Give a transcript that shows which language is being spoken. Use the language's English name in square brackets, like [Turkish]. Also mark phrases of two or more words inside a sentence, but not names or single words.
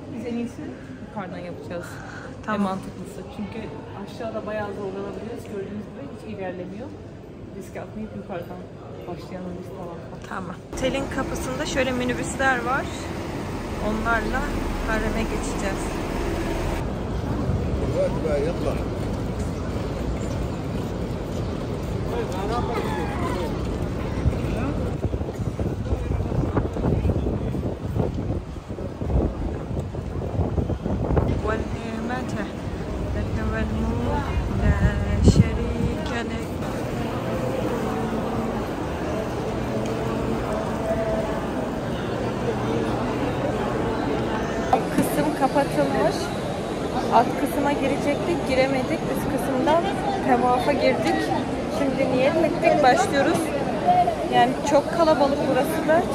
[Turkish] Biz en iyisi yukarıdan yapacağız. Tamam. En mantıklısı. Çünkü aşağıda bayağı zorlanabiliriz. Gördüğünüz gibi hiç ilerlemiyor. Risk atmayıp yukarıdan başlayalım biz tavafla. Tamam. Otelin kapısında şöyle minibüsler var. Onlarla hareme geçeceğiz. يلا. [Arabic] والنعمة لك والملك لا شريك لك. [Turkish] Kısım kapatılmış. Alt kısma girecektik, giremedik. Üst kısımdan tavafa girdik. Şimdi niyet ettik, başlıyoruz. Yani çok kalabalık burası da.